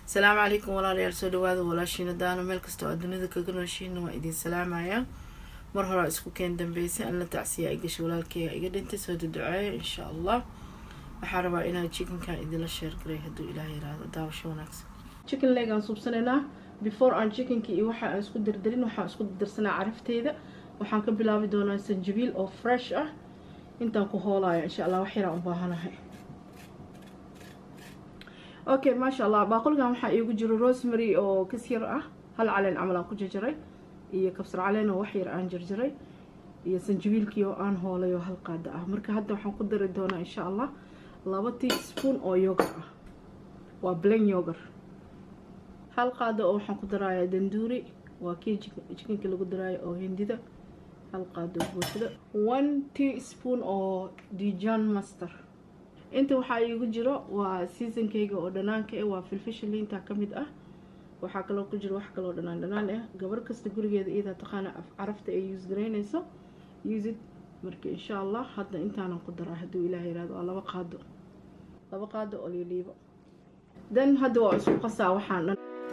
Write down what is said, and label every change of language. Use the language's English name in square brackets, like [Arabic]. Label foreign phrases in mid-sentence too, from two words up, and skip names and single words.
[Arabic] السلام عليكم [Somali] walaalayaal soo dhawaada walaashiina daano meel kasta oo dunida kaga nooshiina waa idin salaamaya mar hore isku keen dambeysay alla tacsiya ay gashay walaalkayga iga dhintay soo duceeyo [Arabic] إن شاء الله [Somali] waxaan rabaa inaan chickenka idin la share garay haduu Ilaahay yiraahdo daawasho wanaagsan [English] chicken leg [Somali] aan subsanayna before aan chickenka iyo waxa aan isku dirdirin waxaan isku dirsanaa carafteeda waxaan ka bilaabi doonaa sanjabiil oo fresh ah intaan ku hoolayo [Arabic] إن شاء الله [Somali] wax yar aan u baahanahay [Arabic] اوكي ما شاء الله باقولكم [Somali] waxaa iigu jiro rosemary oo kasir ah hal caleen amal aan ku jarjaray iyo kabsar caleen oo wax yar aan jarjaray iyo sanjabiilkii oo aan hoolayo hal qaada ah marka hadda waxaan ku dari doonaa [Arabic] إن شاء الله [Somali] 2 teaspoon oo yogurt ah waa [English] plain yogurt [Somali] hal qaada oo waxaan ku darayaa danduuri waa chickenka lagu darayo oo hindida hal qaada buuxda 1 teaspoon oo [English] Dijon mustard [Somali] inta waxa iigu jiro waa seasonkeyga oo dhanaanka ah waa filfishin liinta kamid ah waxa kale ku jiro wax kale oo dhanaan ah gabar kasta gurigeeda iyada taqaan carafta ay use gareynayso [English] use it [Somali] marka [Arabic] إن شاء الله [Somali] hadda intaan ku daraa haduu Ilaahay yiraahdo laba qaado oo liibo dan hadda waa isku qasaa waxaan dhan